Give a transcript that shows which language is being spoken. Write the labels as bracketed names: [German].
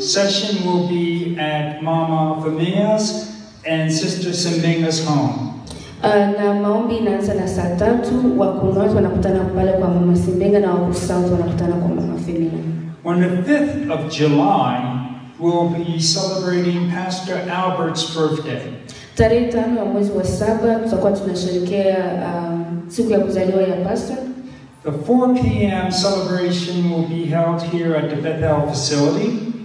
[English] session will be at Mama Famia's and Sister Simbinga's home. [Swahili] Na maombi inaanza na saa 3, wakunozi wanakutana pale kwa Mama Simbenga na wakusanzu wanakutana kwa Mama Femina. [English] On the 5th of July, we'll be celebrating Pastor Albert's birthday. [Swahili] Tarehe 5 ya mwezi wa 7 tutakuwa tunasherehekea siku ya kuzaliwa ya pastor. [English] The 4 p.m. celebration will be held here at the Bethel facility.